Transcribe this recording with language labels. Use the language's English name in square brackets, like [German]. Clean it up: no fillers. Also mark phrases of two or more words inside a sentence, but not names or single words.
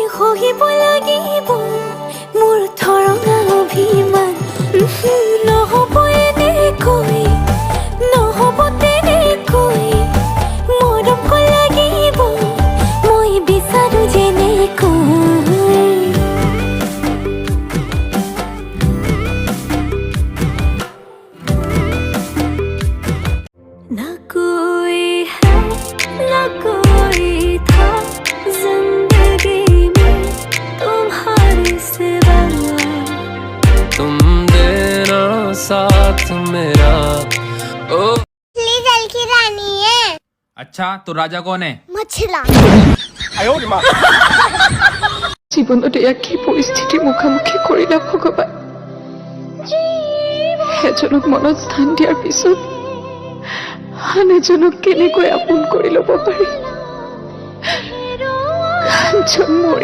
[Assamese] সহিব লাগিব মোৰ ধৰণা অভিমান নহ'ব এনেকৈ নহ'ব তেনেকৈ মৰম লাগিব মই বিচাৰো যেনেকৈ [Hindi] ना कोई है ना कोई था जिंदगी में तुम्हारे सिवा तुम देना साथ मेरा ओ जल की रानी है। अच्छा तो राजा कौन है? मछला [Assamese] জীৱনত এয়া কি পৰিস্থিতি মুখামুখি কৰিলা ভগৱান এজনক মনত স্থান দিয়াৰ পিছত আন এজনক কেনেকৈ আপোন কৰি ল'ব পাৰি কাঞ্চন মৰি